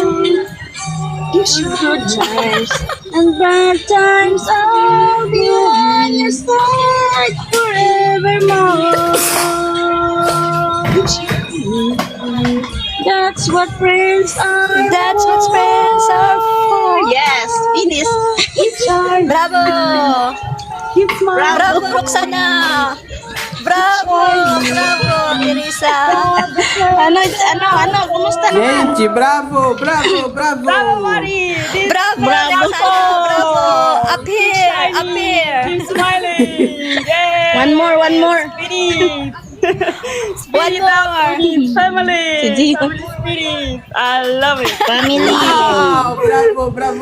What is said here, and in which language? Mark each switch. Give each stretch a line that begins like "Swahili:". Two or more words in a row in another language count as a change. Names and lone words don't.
English: Good times and bad times, I'll be on your side forevermore. That's what friends are. That's what friends are for. Yes, finish. Bravo! Bravo, Roxana! Bravo! Bravo, Teresa!
Filipino: Ano, kumusta naman?
English: Gente, bravo, bravo, bravo. Bravo, Bravo Roxana! po. Bravo! Up here! Up here! Keep smiling. Yay. One more. Spirit. One more! Family. Gio. Family spirit. I love it. Family. Wow, bravo, bravo,